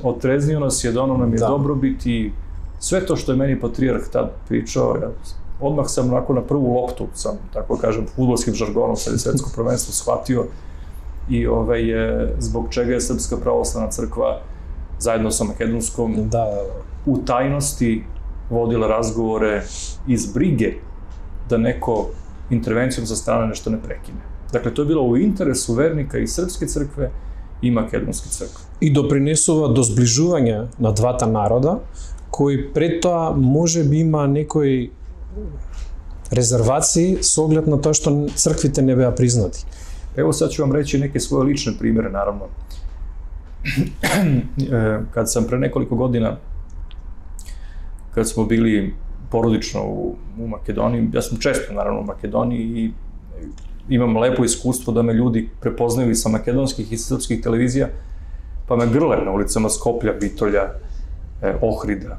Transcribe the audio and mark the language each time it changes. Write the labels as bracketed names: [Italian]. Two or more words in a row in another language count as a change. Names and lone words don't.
[Serbian] Otreznio nas je, doneo nam je dobrobit i sve to što je meni patrijarh tad pričao, odmah sam onako na prvu loptu, tako kažem, fudbalskim žargonom, sad je svetsko prvenstvo, shvatio i zbog čega je Srpska pravoslavna crkva zajedno sa makedonskom u tajnosti vodila razgovore iz brige da neko intervencijom sa strane nešto ne prekine. Dakle, to je bilo u interesu vernika i Srpske crkve i Makedonske crkve. [Macedonian] I doprinесува до зближување на двата народа, кои пред тоа може би има некои резервации с оглед на тоа што црквите не беа признати. [Serbian] Evo sad ću vam reći neke svoje lične primere, naravno. Kad sam pre nekoliko godina, kad smo bili porodično u Makedoniji, ja sam često naravno u Makedoniji i imam lepo iskustvo da me ljudi prepoznaju i sa makedonskih i srpskih televizija, pa me grle na ulicama Skoplja, Bitolja, Ohrida.